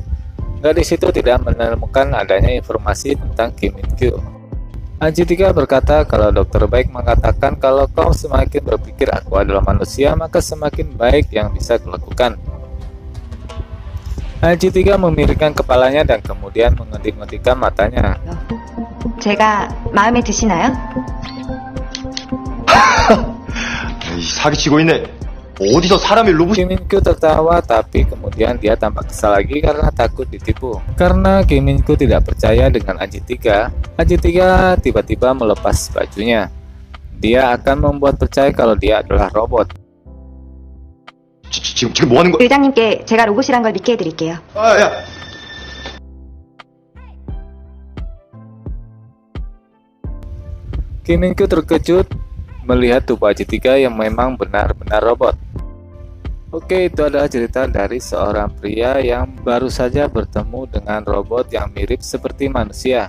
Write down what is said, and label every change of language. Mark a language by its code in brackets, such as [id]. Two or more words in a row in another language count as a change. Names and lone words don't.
[id] Gadis itu tidak menemukan adanya informasi tentang Kim Min Kyu. Anji 3 berkata kalau dokter baik mengatakan kalau kau semakin berpikir aku adalah manusia, maka semakin baik yang bisa kulakukan. Anji 3 memiringkan kepalanya dan kemudian mengedik-ngedikkan matanya. [ko] 제가 마음에 드시나요? 에이, 사기치고 있네. 어디서 사람이 로봇? [id] Kim Min Kyu tertawa, tapi kemudian dia tampak kesal lagi karena takut ditipu. Karena Kim Min Kyu tidak percaya dengan Anji 3, Anji 3 tiba-tiba melepas bajunya. Dia akan membuat percaya kalau dia adalah robot. [ko] 지금 뭐 하는 거야? 의장님께 제가 로봇이란 걸 믿게 해드릴게요. 아, 야. [id] Kim Min Kyu terkejut melihat tubuh Anji 3 yang memang benar-benar robot. Oke, itu adalah cerita dari seorang pria yang baru saja bertemu dengan robot yang mirip seperti manusia.